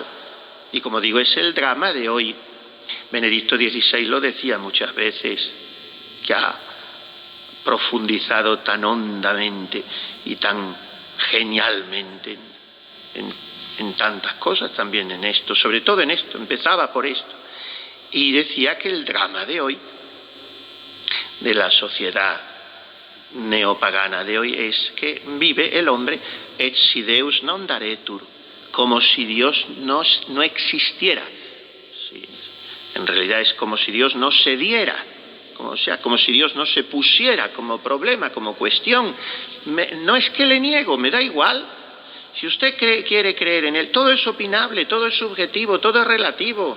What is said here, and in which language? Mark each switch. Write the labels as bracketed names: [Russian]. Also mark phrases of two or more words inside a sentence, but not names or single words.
[Spanish] Y como digo, es el drama de hoy. Benedicto XVI lo decía muchas veces, que ha profundizado tan hondamente y tan genialmente en tantas cosas, también en esto, sobre todo en esto, empezaba por esto. Y decía que el drama de hoy, de la sociedad neopagana de hoy, es que vive el hombre [Latin] et si Deus non daretur, [Spanish] como si Dios no existiera. Sí, en realidad es como si Dios no se diera, como si Dios no se pusiera como problema, como cuestión. No es que le niego, me da igual. Si usted quiere creer en él, todo es opinable, todo es subjetivo, todo es relativo.